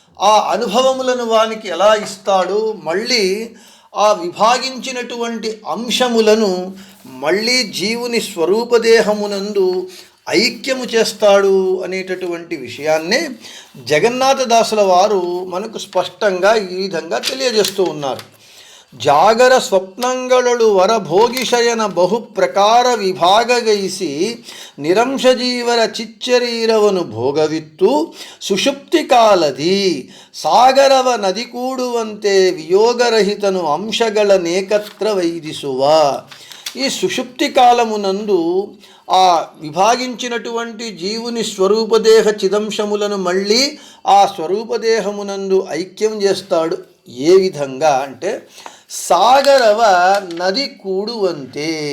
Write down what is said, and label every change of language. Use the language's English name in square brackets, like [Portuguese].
[Telugu] ఆ అనుభవములను వానికి ఎలా ఇస్తాడో, మళ్ళీ ఆ విభాగించినటువంటి అంశములను మళ్ళీ జీవుని స్వరూపదేహమునందు ఐక్యము చేస్తాడు అనేటటువంటి విషయాన్నే జగన్నాథదాసుల వారు మనకు స్పష్టంగా ఈ విధంగా తెలియజేస్తూ ఉన్నారు. [Kannada] ಜಾಗರ ಸ್ವಪ್ನಂಗಳಳು ವರಭೋಗಿಶಯನ ಬಹುಪ್ರಕಾರ ವಿಭಾಗಗೈಸಿ ನಿರಂಶಜೀವರ ಚಿಚ್ಚರೀರವನು ಭೋಗವಿತ್ತು ಸುಷುಪ್ತಿ ಕಾಲದಿ ಸಾಗರವ ನದಿ ಕೂಡುವಂತೆ ವಿಯೋಗರಹಿತನು ಅಂಶಗಳನೇಕತ್ರ ವೈದಿಸುವ. [Telugu] ఈ సుషుప్తి కాలమునందు ఆ విభాగించినటువంటి జీవుని స్వరూపదేహ చిదంశములను మళ్ళీ ఆ స్వరూపదేహమునందు ఐక్యం చేస్తాడు. ఏ విధంగా అంటే [Kannada] సాగరవ నది కూడువంతే.